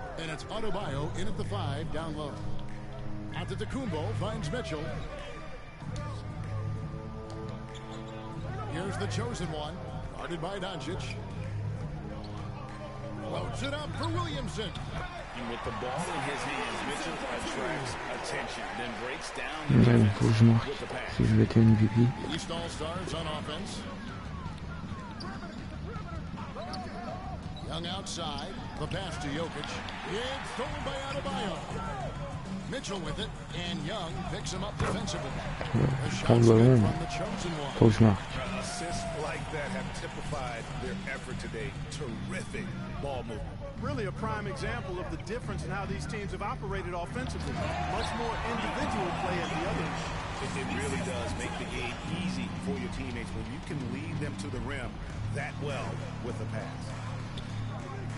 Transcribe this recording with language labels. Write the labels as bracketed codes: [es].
[en] And it's Adebayo in at the 5 down low. Antetokounmpo finds Mitchell. Here's the chosen one, guarded by Doncic. Loads it up for Williamson. And with the ball in his hands, Mitchell attracts attention, then breaks down [fr] Ouais, faut que je marque si je veux être MVP. [en] East All-Stars on offense. Young outside, the pass to Jokic. It's stolen by Adebayo. Mitchell with it, and Young picks him up defensively. [fr] Prends le ballon, faut que je marque. [en] Assists like that have typified their effort today. Terrific ball movement. Really a prime example of the difference in how these teams have operated offensively. Much more individual play at the other end. It really does make the game easy for your teammates when you can lead them to the rim that well with a pass.